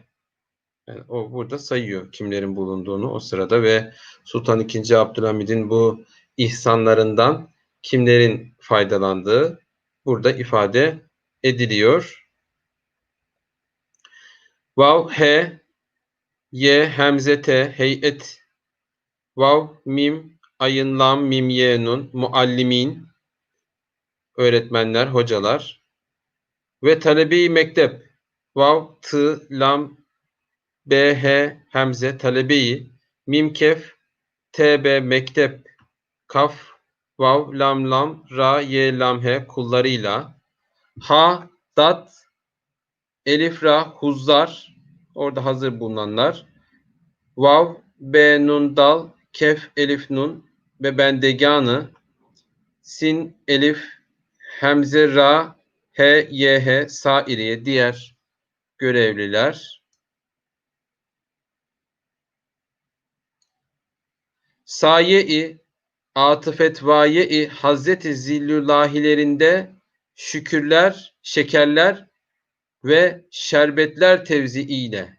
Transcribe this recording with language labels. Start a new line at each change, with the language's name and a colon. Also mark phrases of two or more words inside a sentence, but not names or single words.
Turkish: Yani o burada sayıyor kimlerin bulunduğunu o sırada ve Sultan II. Abdülhamid'in bu ihsanlarından kimlerin faydalandığı burada ifade ediliyor. Vav, he, ye, hemze, te, heyet, vav, mim, ayın, lam, mim, ye, nun, muallimin, öğretmenler, hocalar ve talebe-i mektep, vav, tı, lam, b, he, hemze, talebe-i, mim, kef, t, b, mektep, kaf, vav, lam, lam, ra, ye, lam, he, kullarıyla, ha, dat, elif, ra, huzzar, orada hazır bulunanlar, vav, b, nun, dal, kef, elif, nun ve bendeganı, sin, elif, hemze, ra, he, ye, he, sairiye, diğer görevliler. Saye-i, atıfetvaye-i Hazreti Zillülahilerinde şükürler, şekerler ve şerbetler tevziiyle.